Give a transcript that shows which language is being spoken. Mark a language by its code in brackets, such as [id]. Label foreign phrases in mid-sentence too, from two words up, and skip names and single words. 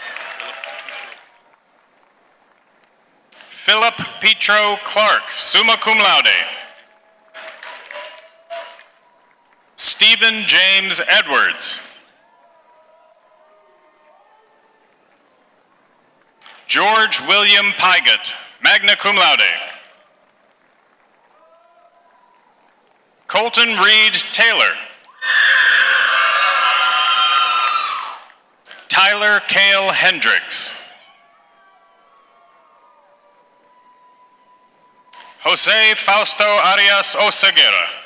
[en] Philip Petro Clark, [la] summa cum laude. [en] Stephen James Edwards. George William Pygott, [la] magna cum laude. [en] Colton Reed Taylor. Tyler Cale Hendricks. Jose Fausto Arias Oseguera.